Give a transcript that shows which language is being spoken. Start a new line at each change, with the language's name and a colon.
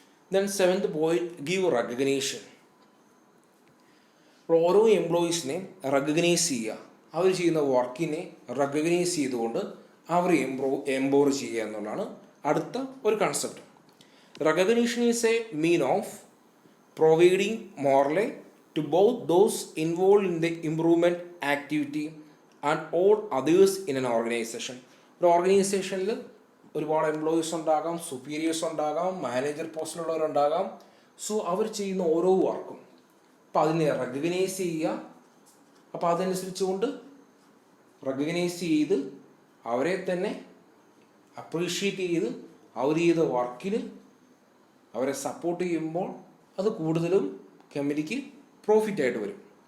English: Then 7th point, give recognition.
Malayalam: ഓരോ എംപ്ലോയീസിനെയും recognise ചെയ്യുക, അവർ ചെയ്യുന്ന വർക്കിനെ റെക്കഗ്നൈസ് ചെയ്തുകൊണ്ട് അവർ എംപവർ ചെയ്യുക എന്നുള്ളതാണ് അടുത്ത ഒരു concept.
English: Recognition is a mean of providing morale to both those involved in the improvement activity and all others in an organization.
Malayalam: ഒരു ഓർഗനൈസേഷനിൽ ഒരുപാട് എംപ്ലോയീസ് ഉണ്ടാകാം, സുപ്പീരിയേഴ്സ് ഉണ്ടാകാം, മാനേജർ പോസ്റ്റിലുള്ളവരുണ്ടാകാം. സോ അവർ ചെയ്യുന്ന ഓരോ വർക്കും അപ്പോൾ അതിനെ റെക്കഗ്നൈസ് ചെയ്യുക. അപ്പോൾ അതനുസരിച്ചുകൊണ്ട് റെക്കഗ്നൈസ് ചെയ്ത് അവരെ തന്നെ അപ്രീഷിയേറ്റ് ചെയ്ത് അവർ ചെയ്ത വർക്കിന് അവരെ സപ്പോർട്ട് ചെയ്യുമ്പോൾ അത് കൂടുതലും കമ്പനിക്ക് പ്രോഫിറ്റ് ആയിട്ട് വരും.